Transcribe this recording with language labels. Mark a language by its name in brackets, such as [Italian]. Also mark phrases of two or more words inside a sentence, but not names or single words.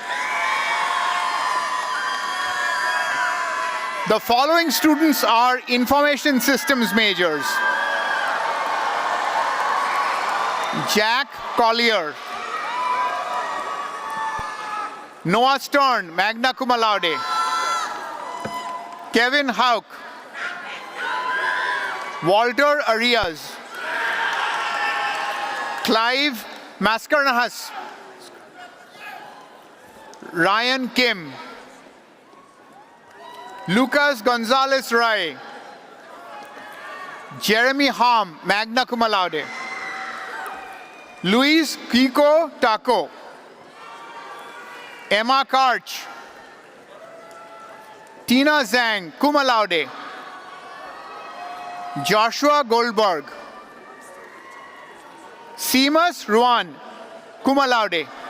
[English] The following students are information systems majors. Jack Collier. Noah Stern, [Latin] magna cum laude. [English] Kevin Hauk. Walter Arias. Clive Mascarenhas. Ryan Kim. Lucas Gonzalez Rai. Jeremy Ham, [Latin] magna cum laude. [English] Luis Kiko Taco. Emma Karch. Tina Zhang, [Latin] cum laude. [English] Joshua Goldberg. Seamus Ruan, [Latin] cum laude.